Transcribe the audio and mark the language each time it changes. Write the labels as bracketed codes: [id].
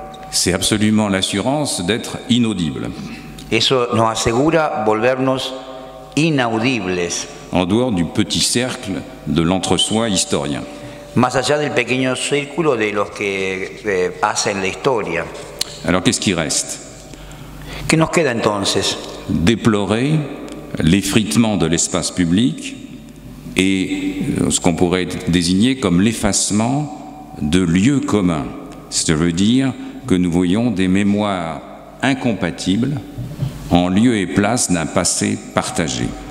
[fr] C'est absolument l'assurance d'être inaudible. [es] Eso nos asegura volvernos inaudibles. [fr] En dehors du petit cercle de l'entre-soi historien. [es] Más allá del pequeño círculo de los que hacen la historia. [fr] Alors qu'est-ce qui reste? [es] ¿Qué nos queda entonces? [fr] Déplorer l'effritement de l'espace public et ce qu'on pourrait désigner comme l'effacement de lieux communs. Ça veut dire que nous voyons des mémoires incompatibles en lieu et place d'un passé partagé.